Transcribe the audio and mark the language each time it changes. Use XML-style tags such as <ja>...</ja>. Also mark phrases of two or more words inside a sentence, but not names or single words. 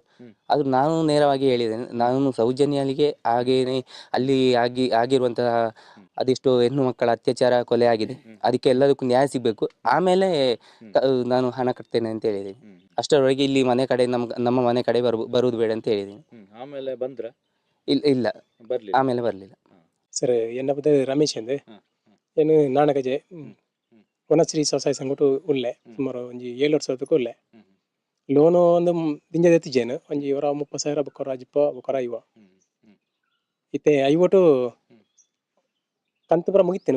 <kn>ಅದು ನಾನು ನೇರವಾಗಿ ಹೇಳಿದ್ದೇನೆ, ನಾನು ಸೌಜನ್ಯಲಿಗೆ ಹಾಗೇನೆ ಅಲ್ಲಿ ಆಗಿರುವಂತಹ ಅದೆಷ್ಟೋ ಹೆಣ್ಣು ಮಕ್ಕಳ ಅತ್ಯಾಚಾರ, ಕೊಲೆ ಆಗಿದೆ, ಅದಕ್ಕೆ ಎಲ್ಲದಕ್ಕೂ ನ್ಯಾಯ ಸಿಗ್ಬೇಕು, ಆಮೇಲೆ ನಾನು ಹಣ ಕಟ್ತೇನೆ ಅಂತ ಹೇಳಿದ್ದೀನಿ. ಅಷ್ಟರವರೆಗೆ ಇಲ್ಲಿ ಮನೆ ಕಡೆ ನಮ್ಮ ಮನೆ ಕಡೆ ಬರುವುದು ಬೇಡ ಅಂತ ಹೇಳಿದ್ದೀನಿ. ಆಮೇಲೆ ಬಂದ್ರ? ಇಲ್ಲ, ಆಮೇಲೆ ಬರ್ಲಿಲ್ಲ.</kn> <tcy>ಸರ್ ಎನ್ನ ಪದ ರಮೇಶ್ ಅಂದೆ ಏನು ನಾಣಕಜೆ ವನಶ್ರೀ ಸ್ವಸಹಾಯ ಸಂಘಟು ಉಳ್ಳೆ ಸುಮಾರು ಒಂಜಿ 7 ವರ್ಷದಕ್ಕೂ ಉಳ್ಳೆ ಲೋನು ಒಂದು ದಿಂಜದ ಎತ್ತಿಜೇನು ಒಂಜಿ 30,000 ಬೊಕ್ಕರ ಅಜ್ಪ ಬೊಕ್ಕರ ಇವ ಇತ್ತೆ ಐವಟು ಕಂತು ಪುರ ಮುಗಿತೇನೆ.</tcy>